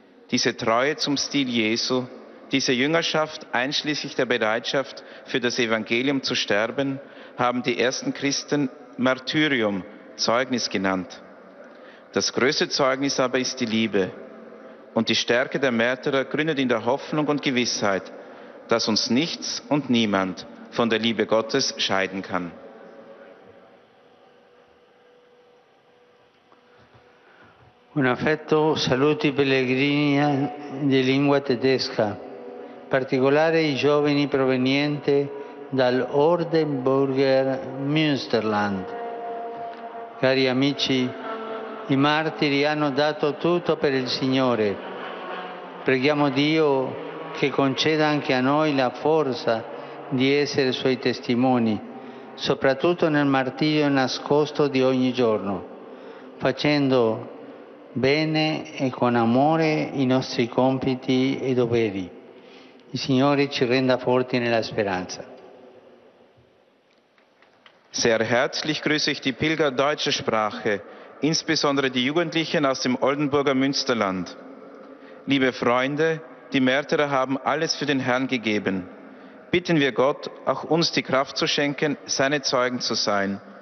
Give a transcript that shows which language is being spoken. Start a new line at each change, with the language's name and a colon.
German: Diese Treue zum Stil Jesu, diese Jüngerschaft einschließlich der Bereitschaft, für das Evangelium zu sterben, haben die ersten Christen Martyrium, Zeugnis genannt. Das größte Zeugnis aber ist die Liebe. Und die Stärke der Märtyrer gründet in der Hoffnung und Gewissheit, dass uns nichts und niemand von der Liebe Gottes scheiden kann.
Italian: Un affetto saluto i pellegrini di lingua tedesca, in particolare i giovani provenienti dall'Ordenburger Münsterland. Cari amici, i martiri hanno dato tutto per il Signore. Preghiamo Dio che conceda anche a noi la forza di essere Suoi testimoni, soprattutto nel martirio nascosto di ogni giorno, facendo bene e con amore i nostri compiti e doveri. Il Signore ci renda forti nella speranza.
German: Sehr herzlich grüße ich die Pilger deutscher Sprache, insbesondere die Jugendlichen aus dem Oldenburger Münsterland. Liebe Freunde, die Märtyrer haben alles für den Herrn gegeben. Bitten wir Gott, auch uns die Kraft zu schenken, seine Zeugen zu sein,